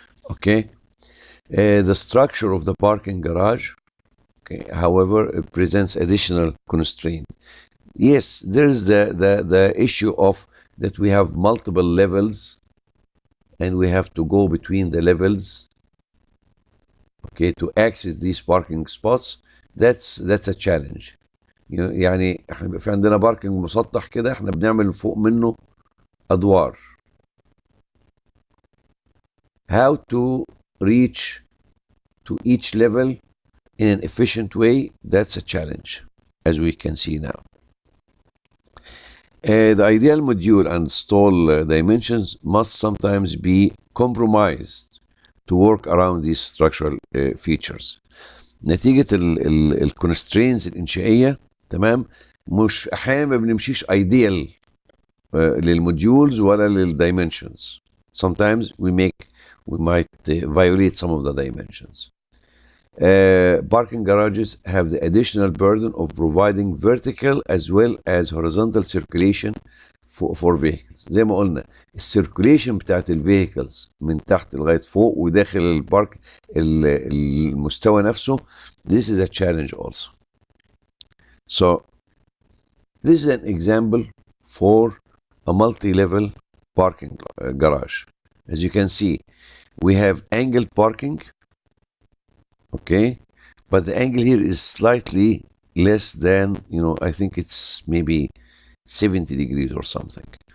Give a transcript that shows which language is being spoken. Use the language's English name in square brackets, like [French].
[English] Okay, the structure of the parking garage, okay, however, it presents additional constraint. Yes, there's the issue of that we have multiple levels and we have to go between the levels, okay, to access these parking spots. That's a challenge. [Arabic] يعني احنا بيبقى في عندنا باركنج مسطح كده، احنا بنعمل فوق منه ادوار. [English] how to reach to each level in an efficient way, that's a challenge, as we can see now. The ideal module and stall dimensions must sometimes be compromised to work around these structural features. [Arabic] نتيجة الكونسترينز الإنشائية، تمام، مش أحيانا ما بنمشيش ideal للموديولز ولا للdimensions. [English] Sometimes we might violate some of the dimensions. Parking garages have the additional burden of providing vertical as well as horizontal circulation for vehicles. [Arabic] زي ما قلنا السيركوليشن بتاعت الفيهيكلز من تحت لغايه فوق وداخل البارك المستوى نفسه. [English] This is a challenge also. So this is an example for a multi-level parking garage. As you can see, we have angled parking. Okay, but the angle here is slightly less than, I think it's maybe 70 degrees or something.